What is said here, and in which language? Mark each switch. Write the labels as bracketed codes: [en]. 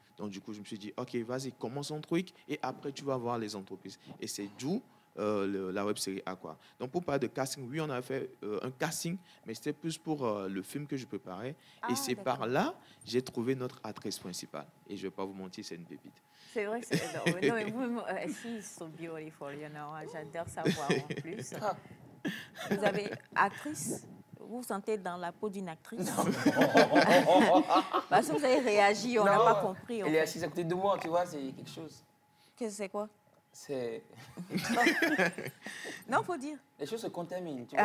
[fr] Donc, du coup, je me suis dit, ok, vas-y, commence un truc et après, tu vas voir les entreprises. Et c'est d'où la web-série Aqua. Donc, pour parler de casting, oui, on a fait un casting, mais c'était plus pour le film que je préparais. Et c'est par là, j'ai trouvé notre actrice principale. Et je ne vais pas vous mentir, c'est une pépite. C'est vrai que c'est... Non, mais vous, [en] she's so beautiful, you know. [fr] J'adore savoir en plus. Vous avez actrice? Vous vous sentez dans la peau d'une actrice? Parce que vous avez réagi, on n'a pas compris. Elle est assise à côté de moi, tu vois, c'est quelque chose. Qu'est-ce que c'est quoi? C'est... Non, il faut dire. Les choses se contaminent, tu vois.